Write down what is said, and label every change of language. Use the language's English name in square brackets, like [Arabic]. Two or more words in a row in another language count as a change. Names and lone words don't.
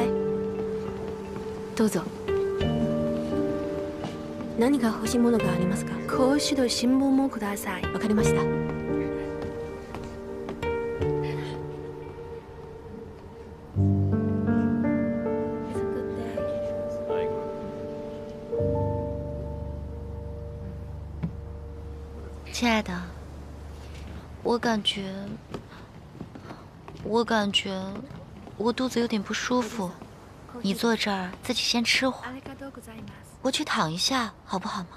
[Japanese] どうぞ。何か欲しいものがありますか？講師の新聞もください。わかりました。 [Chinese] 亲爱的，我感觉我肚子有点不舒服，你坐这儿自己先吃会儿，我去躺一下，好不好吗？